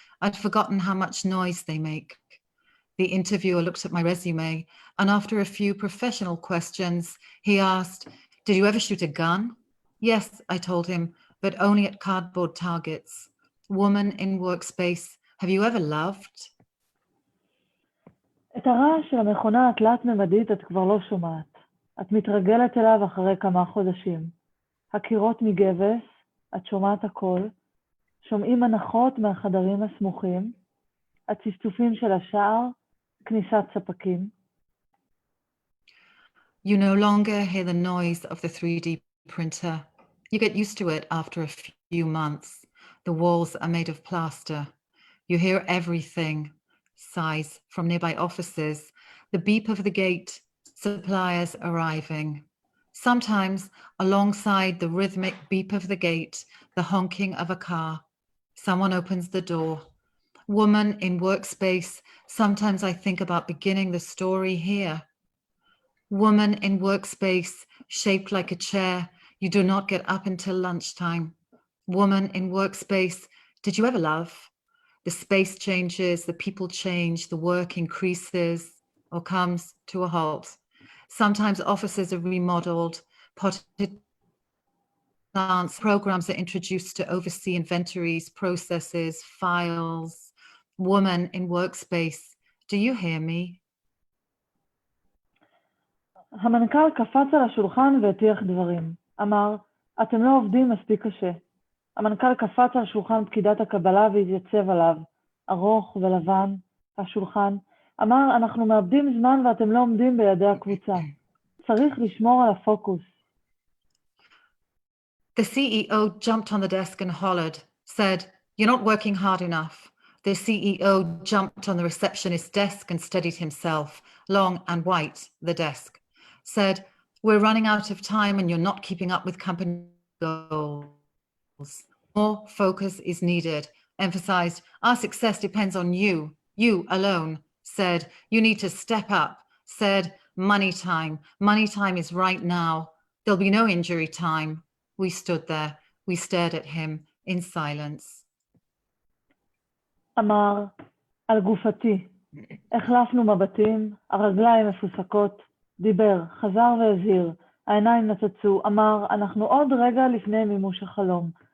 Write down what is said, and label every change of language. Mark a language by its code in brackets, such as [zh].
[en] I'd forgotten how much noise they make. The interviewer looked at my resume, and after a few professional questions, he asked, "Did you ever shoot a gun?" "Yes," I told him, "but only at cardboard targets." Woman in workspace, have you ever loved? [he] את הרעש של המכונה התלת-ממדית את כבר לא שומעת. את מתרגלת אליו אחרי כמה חודשים. הקירות מגבס, את שומעת הכל, שומעים הנחות מהחדרים הסמוכים, הצפצופים של השער, כניסת ספקים. [en] You no longer hear the noise of the 3D printer. You get used to it after a few months. The walls are made of plaster. You hear everything. Sighs from nearby offices, the beep of the gate, suppliers arriving. Sometimes, alongside the rhythmic beep of the gate, the honking of a car. Someone opens the door. Woman in workspace, sometimes I think about beginning the story here. Woman in workspace, shaped like a chair, you do not get up until lunchtime. Woman in workspace, did you ever love? The space changes, the people change, the work increases or comes to a halt. Sometimes offices are remodeled, potted plants, programs are introduced to oversee inventories, processes, files. Woman in workspace, do you hear me? [he] המנכ"ל קפץ על השולחן והטיח דברים. אמר, אתם לא עובדים מספיק קשה. המנכ"ל קפץ על שולחן פקידת הקבלה והתייצב עליו, ארוך ולבן, השולחן. אמר, אנחנו מאבדים זמן ואתם לא עומדים בידי הקבוצה. צריך לשמור על הפוקוס. [en] The CEO jumped on the desk and hollered, said, "You're not working hard enough." The CEO jumped on the receptionist's desk and steadied himself, long and white, the desk. Said, "We're running out of time and you're not keeping up with company goals. More focus is needed." Emphasized, "Our success depends on you alone." Said, "You need to step up." Said, money time is right now. There'll be no injury time." We stood there. We stared at him in silence. [he] אמר, על גופתי. החלפנו מבטים, הרגליים מפוסקות. דיבר, חזר והזהיר. העיניים נצצו. אמר, אנחנו עוד רגע לפני מימוש החלום.